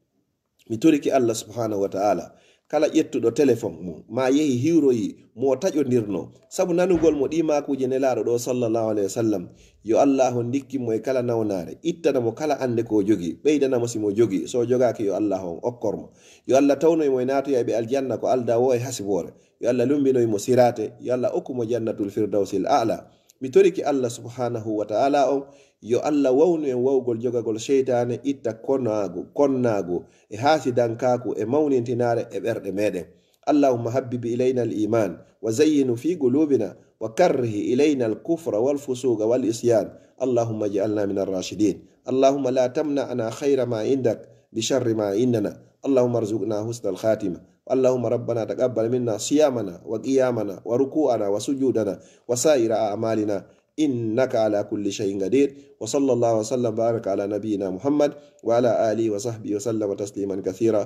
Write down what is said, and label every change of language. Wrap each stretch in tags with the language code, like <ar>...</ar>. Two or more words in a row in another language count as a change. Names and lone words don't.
<ff>Mi toriki Allah</ff> <ar>سبحانه وتعالى</ar> <ff>kala ƴettuɗo téléphone mum ma yehi hiwroyi mo taƴodirno sabu nanugol mo ɗi makuji nelaɗo ɗo</ff> <ar>صلى الله عليه وسلم</ar> <ff>yo Allah on dikkinmo e kala nawnare ittanamo kala ande ko jogi ɓeydanamo simo jogi so jogaki yo Allah on okkormo yo Allah tawnoymo e natoyaɓe aljanna ko alda wo e hasibore yo Allah lumbinoymo sirate yo Allah okkumo</ff> <ar>جنة الفردوس الأعلى.</ar> <ff>Mi toriki Allah</ff> <ar>سبحانه وتعالى</ar> <ff>on yo Allah wawnu en wawgol jogagol sheytane itta konnago e hasidankaku e mawnintinare e ɓerɗe meɗen.</ff> <ar>اللهم حبب إلينا الإيمان وزينه في قلوبنا وكره إلينا الكفر والفسوق والعصيان. اللهم اجعلنا من الراشدين. اللهم لا تمنعنا خير ما عندك بشر ما عندنا اللهم ارزقنا حسن الخاتمة. اللهم ربنا تقبل منا صيامنا وقيامنا وركوعنا وسجودنا وسائر أعمالنا إنك على كل شيء قدير. وصلى الله وسلم بارك على نبينا محمد وعلى آله وصحبه وسلم تسليما كثيرا.</ar>